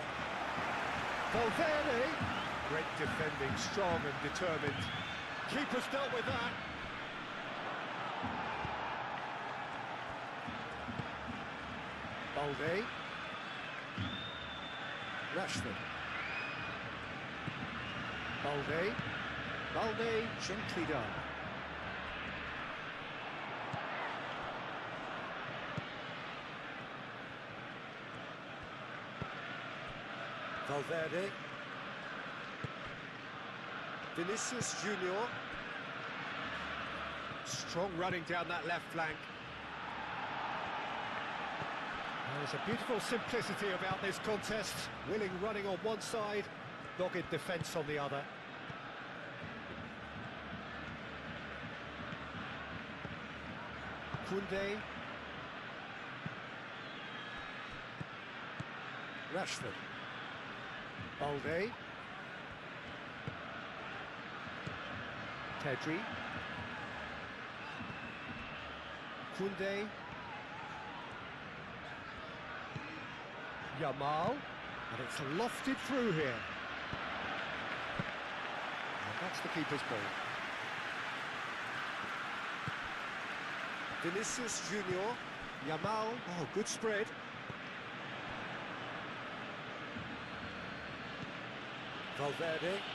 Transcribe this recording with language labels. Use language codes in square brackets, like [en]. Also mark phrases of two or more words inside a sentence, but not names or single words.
[en] Valverde. Great defending, strong and determined. Keeper's dealt with that. Balde. Rashford. Balde. Balde gently done. Valverde. Vinicius Junior. Strong running down that left flank. There's a beautiful simplicity about this contest. Willing running on one side, dogged defence on the other. Koundé. Rashford. Balde. Pedri. Koundé. Yamal. And it's lofted through here. And that's the keeper's ball. Vinicius Junior. Yamal. Oh, good spread. Valverde.